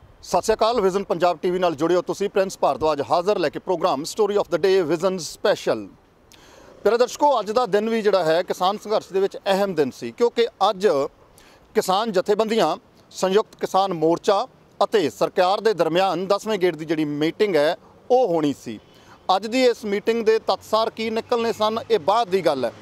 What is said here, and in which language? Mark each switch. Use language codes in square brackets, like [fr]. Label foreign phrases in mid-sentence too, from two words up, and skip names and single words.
[pa] ਸਤ ਸ੍ਰੀ ਅਕਾਲ। ਵਿਜ਼ਨ ਪੰਜਾਬ ਟੀਵੀ ਨਾਲ ਜੁੜੇ ਹੋ ਤੁਸੀ। ਪ੍ਰਿੰਸ ਭਾਰਦਵਾਜ ਹਾਜ਼ਰ ਲੈਕੇ ਪ੍ਰੋਗਰਾਮ ਸਟੋਰੀ ਔਫ ਦ ਡੇ ਵਿਜ਼ਨ ਸਪੈਸ਼ਲ। ਪਿਆਰੇ ਦਰਸ਼ਕੋਂ, ਅੱਜ ਕਾ ਦਿਨ ਭੀ ਜਿਹੜਾ ਹੈ ਕਿਸਾਨ ਸੰਘਰਸ਼ ਦੇ ਵਿਚ ਅਹਿਮ ਦਿਨ ਸੀ, ਕਿਉਂਕਿ ਅੱਜ ਕਿਸਾਨ ਜਥੇਬੰਦੀਆਂ ਸੰਯੁਕਤ ਕਿਸਾਨ ਮੋਰਚਾ ਅਤੇ ਸਰਕਾਰ ਦੇ ਦਰਮਿਆਨ 10ਵੇਂ ਗੇੜ ਕੀ ਜਿਹੜੀ ਮੀਟਿੰਗ ਹੈ ਵੋ ਹੋਣੀ ਸੀ। ਅੱਜ ਦੀ ਇਸ ਮੀਟਿੰਗ ਦੇ ਤੱਤਸਾਰ ਕੀ ਨਿਕਲਣੇ ਸਨ, ਯੇ ਬਾਅਦ ਕੀ ਗੱਲ ਹੈ।